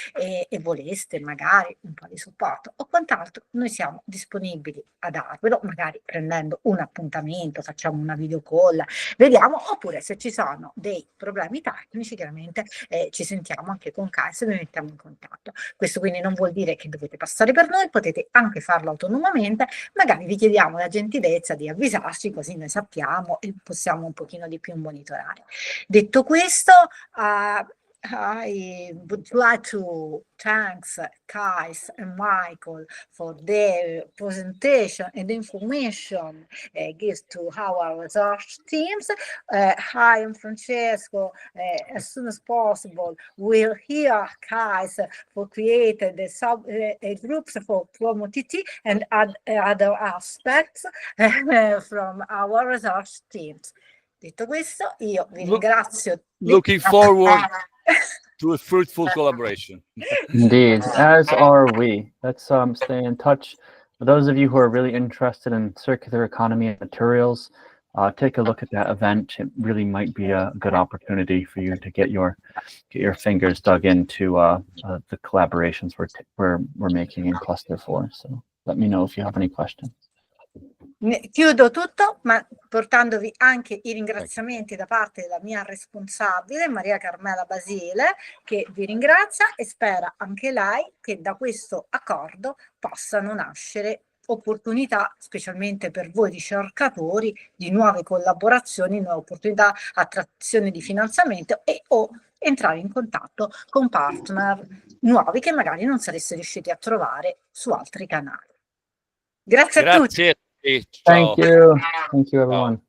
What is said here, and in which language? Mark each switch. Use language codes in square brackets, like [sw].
[it] e voleste magari un po' di supporto o quant'altro, noi siamo disponibili a darvelo, magari prendendo un appuntamento, facciamo una video call, vediamo, oppure se ci sono dei problemi tecnici, chiaramente ci sentiamo anche con CAIS e vi mettiamo in contatto. Questo quindi non vuol dire che dovete passare per noi, potete anche farlo autonomamente, magari vi chiediamo la gentilezza di avvisarci, così noi sappiamo e possiamo un pochino di più monitorare. Detto questo, [en] I would like to thank Kais and Michael for their presentation and information given to our research teams. I and Francesco, as soon as possible, will hear Kais for creating the groups for Promuovere and other aspects from our research teams. [it] Detto questo, io vi ringrazio. [en] Looking forward to a fruitful collaboration. Indeed, as are we. Let's stay in touch. For those of you who are really interested in circular economy and materials, take a look at that event. It really might be a good opportunity for you to get your fingers dug into the collaborations we're making in Cluster 4. So let me know if you have any questions. [it] Chiudo tutto, ma portandovi anche i ringraziamenti da parte della mia responsabile, Maria Carmela Basile, che vi ringrazia e spera anche lei che da questo accordo possano nascere opportunità, specialmente per voi ricercatori, di nuove collaborazioni, nuove opportunità, attrazione di finanziamento o entrare in contatto con partner nuovi che magari non sareste riusciti a trovare su altri canali. Grazie a tutti. [en] Thank you. Thank you, everyone.